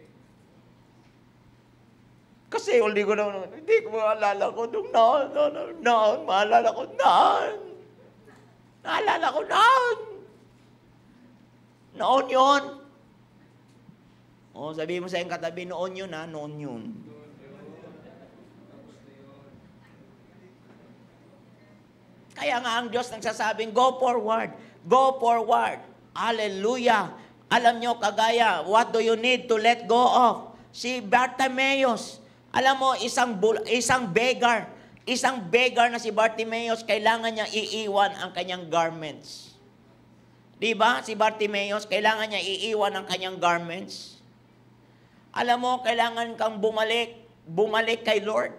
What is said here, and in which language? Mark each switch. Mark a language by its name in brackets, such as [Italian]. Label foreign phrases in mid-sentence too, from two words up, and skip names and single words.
[Filipino] Kasi hindi ko maalala ko noon yon. O, sabi mo sa iyong katabi, noon yun ha, noon yun. Kaya nga ang Diyos nagsasabing, [English] go forward. Go forward. [Filipino] Hallelujah. Alam nyo, kagaya, [English] what do you need to let go of? [Filipino] Si Bartimaeus. Alam mo, isang beggar na si Bartimaeus, kailangan niya iiwan ang kanyang garments. Di ba? Si Bartimaeus, kailangan niya iiwan ang kanyang garments. Alam mo, kailangan kang bumalik kay Lord.